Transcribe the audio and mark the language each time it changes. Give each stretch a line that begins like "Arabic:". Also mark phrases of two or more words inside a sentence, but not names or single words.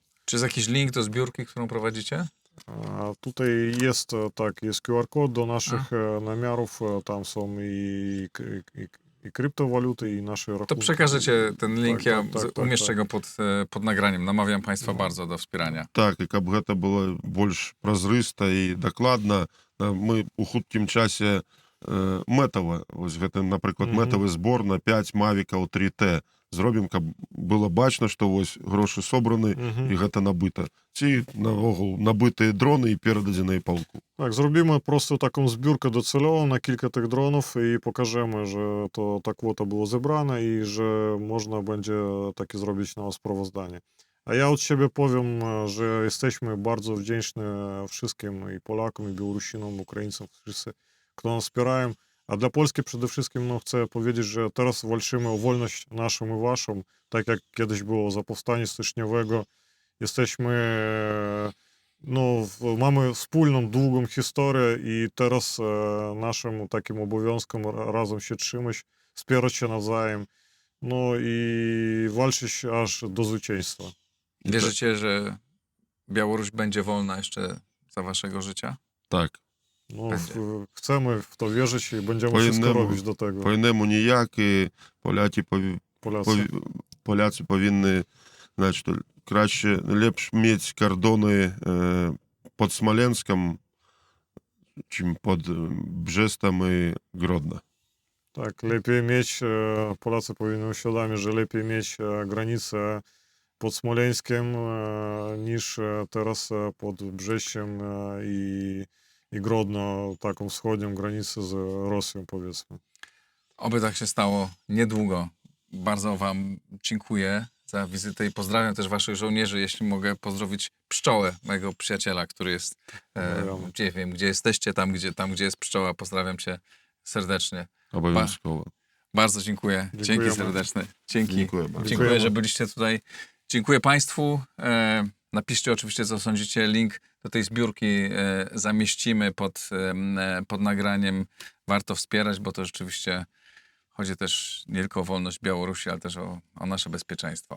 Polish: Czy jest jakiś link do zbiórki, którą prowadzicie? A tutaj jest, tak, jest QR-kod do naszych namiarów, tam są i kryptowaluty, i nasze To rachunki. przekażecie ten link, Tak, ja tak, umieszczę tak. go pod nagraniem. Namawiam Państwa No. bardzo do wspierania.
Belarusian: Так, і каб гэта было больш празрыста і дакладна, мы ў хуткім часе мэтава, вось гэта, напрыклад, Мгм. мэтавы збор на 5 мавікаў 3T зробім, каб было бачна, што вось грошы собраны Мгм. і гэта набыта. Ці наогул набытыя дроны і перададзеныя полку.
Ukrainian: Так, зробимо просто таку збірку доцільову на кілька тих дронів і покажемо, що то та квота була зібрана і що можна буде так і зробити на справоздання.
Polish: A ja od siebie powiem, że jesteśmy bardzo wdzięczni wszystkim i Polakom, i Białorusinom, Ukraińcom, wszyscy, kto nas wspierają. A dla Polski przede wszystkim chcę powiedzieć, że teraz walczymy o wolność naszą i waszą, tak jak kiedyś było za powstanie styczniowego. Jesteśmy, mamy wspólną, długą historię i teraz naszym takim obowiązkiem razem się trzymać, wspierać się nawzajem, i walczyć aż do zwycięstwa. Wierzycie, że Białoruś będzie wolna jeszcze za waszego życia?
Belarusian: Так.
Polish: Będzie. Chcemy w to wierzyć i będziemy Po wszystko innemu. robić do tego.
Ukrainian: По-іному ніяк, і
Polish: Polacy.
Ukrainian: поляці повинні, значить, краще,
Belarusian: лепш мець кордони під Смоленськом, чим під Бrzestem і Grodno.
Polish: Tak, lepiej mieć, Polacy powinni uświadomić, że lepiej mieć granicę pod Smoleńskiem niż teraz pod Brzesiem i Grodno, taką wschodnią granicę z Rosją, powiedzmy. Oby tak się stało niedługo. Bardzo wam dziękuję za wizytę i pozdrawiam też waszych żołnierzy. Jeśli mogę pozdrowić pszczołę, mojego przyjaciela, który jest, Pozdrawiamy. nie wiem, gdzie jesteście, tam gdzie jest pszczoła. Pozdrawiam cię serdecznie.
Ukrainian: Обов'язково.
Polish: Bardzo dziękuję. Dzięki Dziękujemy. serdeczne. Dzięki. Dziękuję bardzo. Dziękuję, Dziękujemy. że byliście tutaj. Dziękuję Państwu. Napiszcie oczywiście, co sądzicie. Link do tej zbiórki zamieścimy pod nagraniem. Warto wspierać, bo to rzeczywiście chodzi też nie tylko o wolność Białorusi, ale też o nasze bezpieczeństwo.